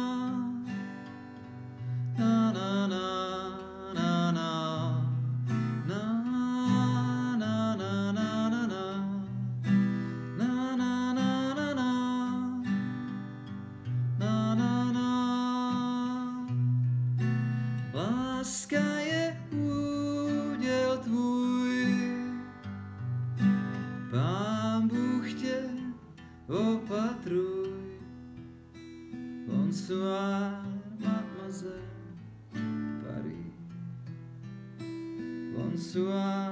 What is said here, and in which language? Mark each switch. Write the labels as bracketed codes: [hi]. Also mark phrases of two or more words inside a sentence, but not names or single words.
[cs] na na na na na na Láska je úděl tvůj, Pán Bůh tě opatruj. [fr] Bonsoir, mademoiselle Paris. Bonsoir.